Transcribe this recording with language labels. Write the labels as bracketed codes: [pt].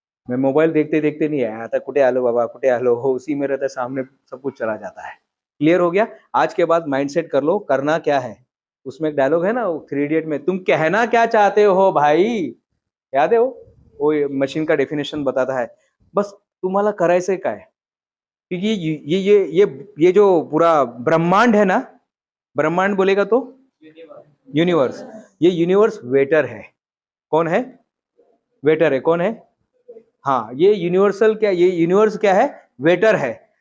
[hi] मैं मोबाइल देखते देखते नहीं आया था. [mr] कुटे आलो बाबा, कुटे आलो हो, [hi] उसी में रहता, सामने सब कुछ चला जाता है. क्लियर हो गया? आज के बाद माइंडसेट कर लो, करना क्या है. उसमें एक डायलॉग है ना 3 इडियट में, तुम कहना क्या चाहते हो भाई, याद है वो मशीन का डेफिनेशन बताता है. [mr] बस तुम्हाला करायचंय काय. [hi] क्योंकि ये जो पूरा ब्रह्मांड है ना, ब्रह्मांड बोलेगा तो यूनिवर्स. ये यूनिवर्स वेटर है. कौन है? वेटर है. कौन है? हाँ, ये यूनिवर्सल क्या, ये यूनिवर्स क्या है, वेटर है।